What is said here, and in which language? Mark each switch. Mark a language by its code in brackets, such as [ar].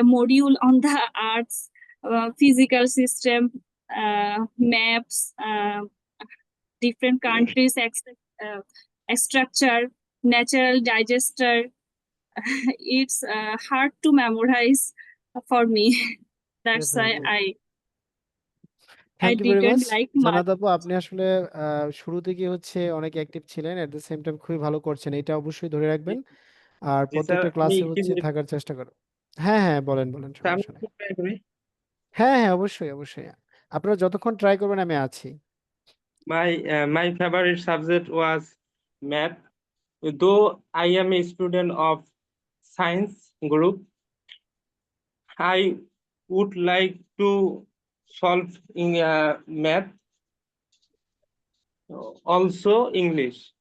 [en] a module on the arts, physical system, maps, different countries, structure, natural digester. It's hard to memorize for me. That's why Definitely. I [bn] thank you very much [en] didn't like much. [bn] জানাত আপু, আপনি আসলে শুরু থেকে হচ্ছে অনেক active ছিলেন, [en] at the same time [bn] খুবই ভালো করছেন, এটা অবশ্যই ধরে রাখবেন আর জি স্যার, প্রত্যেকটা আমি ক্লাসে কি হচ্ছে থাকার চেষ্টা করুন। হ্যাঁ হ্যাঁ, বলেন বলেন, আমি সমস্যা নেই। ট্রাই করি। হ্যাঁ হ্যাঁ, অবশ্যই অবশ্যই, আপনারা যতক্ষণ ট্রাই করবেন আমি আছি। [en] My favorite subject was math. Though I am a student of science group, I would like to solve in math, also English.